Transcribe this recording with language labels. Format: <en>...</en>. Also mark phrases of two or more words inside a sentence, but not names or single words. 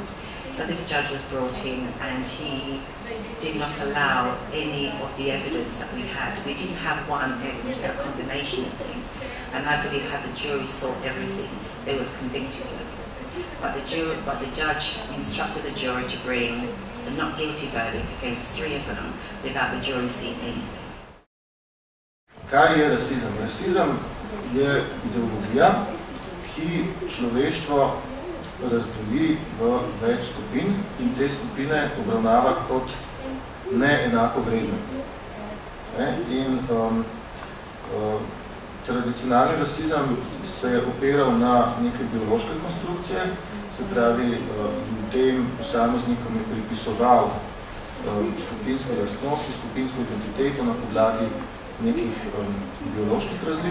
<en>So this judge was brought in, and he did not allow any of the evidence that we had. We didn't have one evidence, we had a combination of things. And I believe had the jury saw everything, they would have convicted them. but the judge instructed the jury to bring a not guilty verdict against 3 of them without the jury seeing anything.</en> <sl>Kaj je rasizem? Rasizem je ideologija, ki človeštvo razdeli v več skupin in te skupine obravnava kot neenako vredne. In tradicionalni rasizem se je opiral na neke biološke konstrukcije, se pravi, ljudem, posameznikom je pripisoval skupinske lastnosti, skupinsko identiteto na podlagi nekih bioloških razlik.</sl>